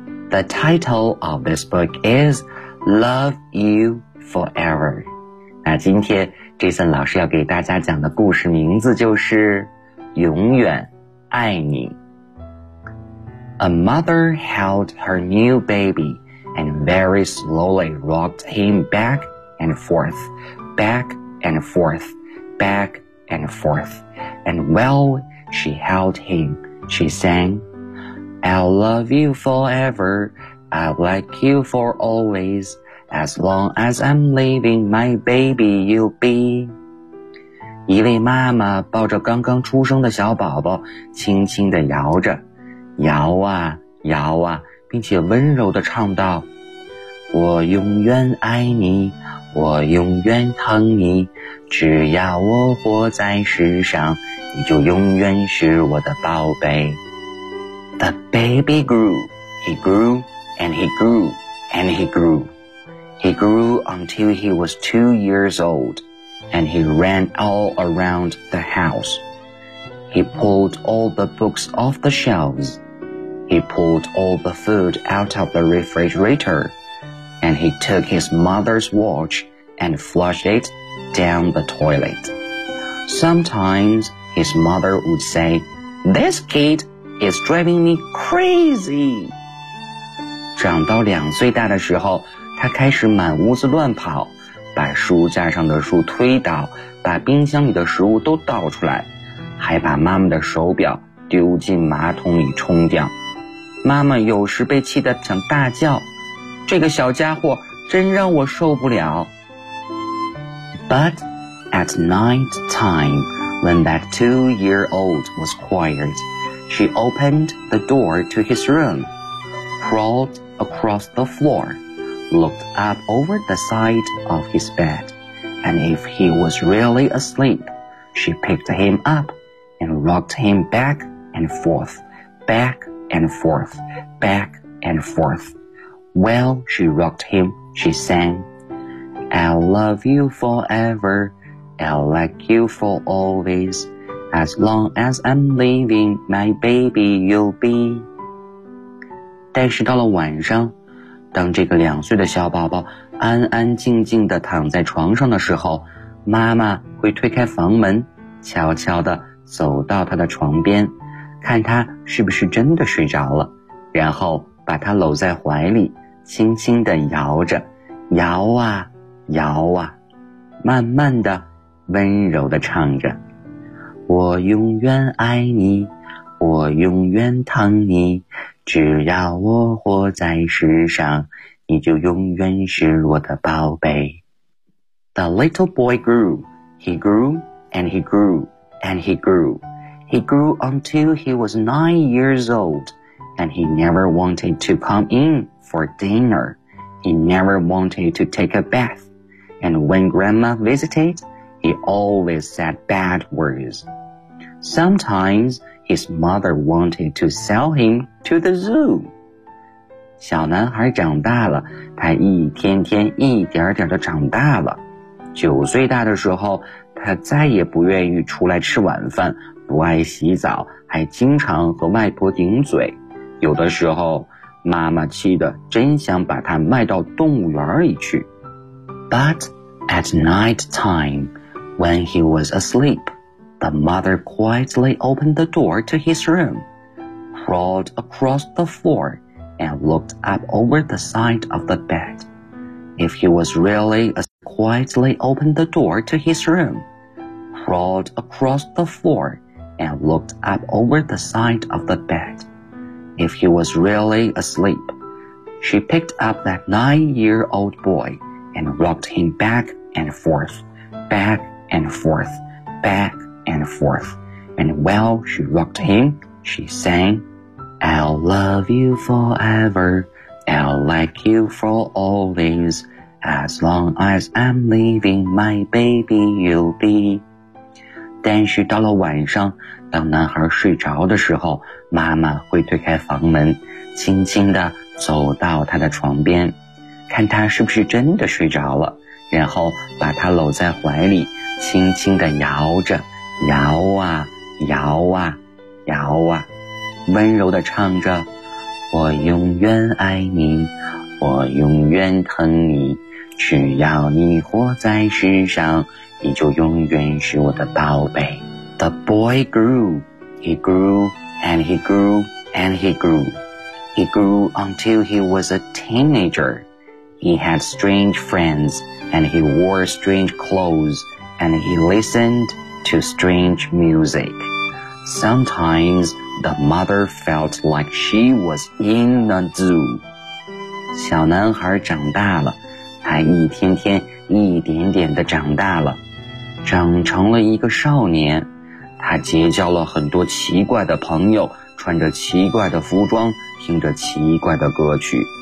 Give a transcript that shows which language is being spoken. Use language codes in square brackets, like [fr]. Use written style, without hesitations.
[en] The title of this book is Love You Forever. [zh] 那今天 Jason 老师要给大家讲的故事名字就是永远爱你。 [en] A mother held her new baby and very slowly rocked him backand forth, back and forth, back and forth. And while she held him, she sang, I'll love you forever, I'll like you for always, as long as I'm living, my baby you'll be. [zh] 一位妈妈抱着刚刚出生的小宝宝轻轻地摇着，摇啊摇啊，并且温柔地唱道，我永远爱你，我永远疼你，只要我活在世上，你就永远是我的宝贝。 [en] The baby grew, he grew, and he grew, and he grew. He grew until he was 2 years old, and he ran all around the house. He pulled all the books off the shelves. He pulled all the food out of the refrigerator. And he took his mother's watch and flushed it down the toilet. Sometimes his mother would say, This kid is driving me crazy. [zh] 长到两岁大的时候，他开始满屋子乱跑，把书架上的书推倒，把冰箱里的食物都倒出来，还把妈妈的手表丢进马桶里冲掉。妈妈有时被气得想大叫，这个小家伙真让我受不了。 [en] But at night time, when that two-year-old was quiet, she opened the door to his room, crawled across the floor, looked up over the side of his bed, and if he was really asleep, she picked him up and rocked him back and forth, back and forth, back and forth. While she rocked him, she sang, I'll love you forever, I'll like you for always, as long as I'm living, my baby you'll be. [zh] 但是到了晚上，当这个两岁的小宝宝安安静静地躺在床上的时候，妈妈会推开房门，悄悄地走到他的床边，看他是不是真的睡着了，然后把他搂在怀里，轻轻地摇着，摇啊摇啊，慢慢地温柔地唱着，我永远爱你，我永远疼你，只要我活在世上，你就永远是我的宝贝。 [en] The little boy grew, he grew and he grew and he grew. He grew until he was 9 years old, and he never wanted to come in for dinner. He never wanted to take a bath. And when grandma visited, he always said bad words. Sometimes his mother wanted to sell him to the zoo. [zh] 小男孩长大了，他一天天一点点的长大了。九岁大的时候，他再也不愿意出来吃晚饭，不爱洗澡，还经常和外婆顶嘴。有的时候，妈妈气得真想把他卖到动物园里去。 [en] But at night time, when he was asleep, the mother quietly opened the door to his room, crawled across the floor,and looked up over the side of the bed. If he was really asleep, quietly opened the door to his room, crawled across the floor, and looked up over the side of the bed. If he was really asleep, she picked up that 9-year-old boy and rocked him back and forth, back and forth, back and forth. And while she rocked him, she sang,I'll love you forever, I'll like you for always, as long as I'm living, my baby you'll be. [zh] 但是到了晚上，当男孩睡着的时候，妈妈会推开房门，轻轻地走到他的床边，看他是不是真的睡着了，然后把他搂在怀里，轻轻地摇着，摇啊，摇啊，摇啊。温柔地唱着，我永远爱你，我永远疼你，只要你活在世上，你就永远是我的宝贝。 [en] The boy grew, he grew, and he grew, and he grew. He grew until he was a teenager. He had strange friends, and he wore strange clothes, and he listened to strange music. Sometimes,The mother felt like she was in the zoo. [zh] 小男孩长大了，他一天天一点点地长大了，长成了一个少年。他结交了很多奇怪的朋友，穿着奇怪的服装，听着奇怪的歌曲。